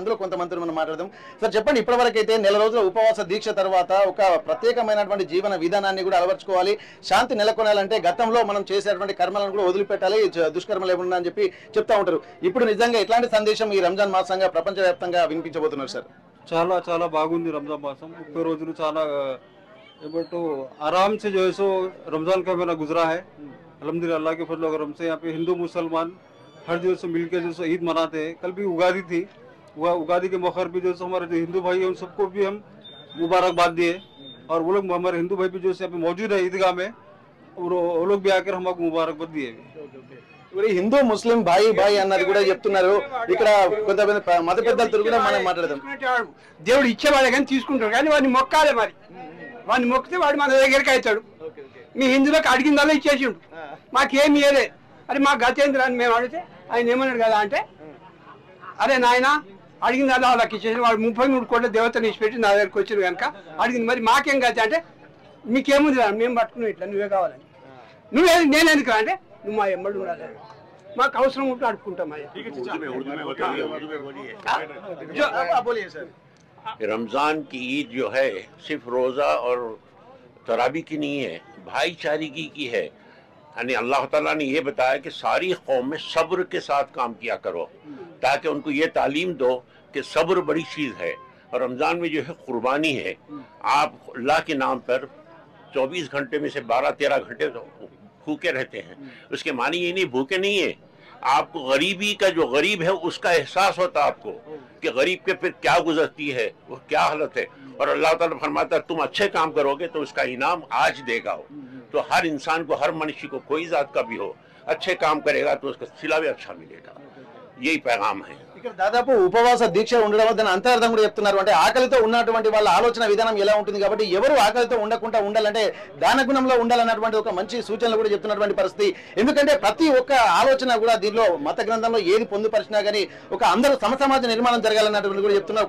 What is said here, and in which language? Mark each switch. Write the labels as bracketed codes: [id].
[te] అందులో కొంతమంది మనం మాట్లాడదాం. సార్ చెప్పండి, ఇప్పటివరకైతే నెల రోజుల ఉపవాస దీక్ష తర్వాత ఒక ప్రత్యేకమైనటువంటి జీవన విధానాన్ని కూడా అలవర్చుకోవాలి, శాంతి నెలకొనాలంటే గతంలో మనం చేసేటువంటి కర్మలను కూడా వదిలిపెట్టాలి, దుష్కర్మలు ఏమన్నా అని చెప్పి చెప్తా ఉంటారు. ఇప్పుడు నిజంగా ఎట్లాంటి సందేశం ఈ రంజాన్ మాసంగా ప్రపంచవ్యాప్తంగా వినిపించబోతున్నారు సార్? చాలా చాలా బాగుంది రంజాన్ మాసం. 30 రోజులు చాలా ఏమంటూ [hi] आराम से जो है सो रमजान का महीना गुजरा है. अल्हम्दुलिल्लाह अल्लाह के फजल और करम से यहाँ पे हिंदू मुसलमान हर जो है मिलकर जो ईद मनाते हैं. कल भी उगादी थी, उगादी के मौके पर जो हमारे जो हिंदू भाई हैं उन सबको भी हम मुबारकबाद दिए और वो लोग हमारे हिंदू भाई भी जो यहाँ पे मौजूद है ईदगाह में, और वो लोग भी आकर हमको मुबारकबाद दिए. [te] హిందూ ముస్లిం భాయి భాయి అన్నది కూడా చెప్తున్నారు. ఇక్కడ కొంతమంది మత పెద్దలతో కూడా మనం మాట్లాడదాం. దేవుడు ఇచ్చేవాడే కానీ తీసుకుంటాడు, కానీ వాడిని మొక్కాలి. మరి వాడిని మొక్కితే వాడు మన దగ్గరికి అవుతాడు. మీ హిందువులకు అడిగిందల్లా ఇచ్చేసిండు, మాకేమి ఇయ్యలే. అరే మా గతేంద్ర అని మేము అడిగితే ఆయన ఏమన్నాడు కదా అంటే, అరే నాయన అడిగిందల్లా వాళ్ళకి ఇచ్చేసి వాడు 33 కోట్ల దేవతను ఇచ్చిపెట్టి నా దగ్గరికి వచ్చారు కనుక అడిగింది. మరి మాకేం గత అంటే, మీకేముంది రా మేము పట్టుకున్నాం ఇట్లా, నువ్వే కావాలని. నేను ఎందుకు అంటే, నువ్వు మా ఎమ్మడి ఉండాలి, మాకు అవసరం ఉంటే అడుక్కుంటాం. [hi] रमज़ान की ईद जो है सिर्फ रोज़ा और तरावी की नहीं है, भाईचारगी की है. यानी अल्लाह ताला ने ये बताया कि सारी कौम में सब्र के साथ काम किया करो, ताकि उनको ये तालीम दो कि सब्र बड़ी चीज़ है. और रमज़ान में जो है कुर्बानी है. आप अल्लाह के नाम पर 24 घंटे में से 12-13 घंटे तो भूखे रहते हैं. उसके मानी ये नहीं भूखे नहीं है, आपको गरीबी का जो गरीब है उसका एहसास होता है आपको कि गरीब के फिर क्या गुजरती है, वो क्या हालत है. और अल्लाह ताला फरमाता है तुम अच्छे काम करोगे तो उसका इनाम आज देगा. तो हर इंसान को, हर मनुष्य को, कोई जात का भी हो, अच्छे काम करेगा तो उसका सिला भी अच्छा मिलेगा. यही पैगाम है. [te] ఇక్కడ దాదాపు ఉపవాస దీక్ష ఉండడం వల్ల దాని అంతరార్థం కూడా చెప్తున్నారు. అంటే ఆకలితో ఉన్నటువంటి వాళ్ళ ఆలోచన విధానం ఎలా ఉంటుంది కాబట్టి ఎవరు ఆకలితో ఉండకుండా ఉండాలంటే దాన గుణంలో ఉండాలన్నటువంటి ఒక మంచి సూచనలు కూడా చెప్తున్నటువంటి పరిస్థితి. ఎందుకంటే ప్రతి ఒక్క ఆలోచన కూడా దీనిలో మత గ్రంథంలో ఏది పొందుపరిచినా కానీ ఒక అందరూ సమసమాజ నిర్మాణం జరగాలన్నటువంటి కూడా చెప్తున్నారు.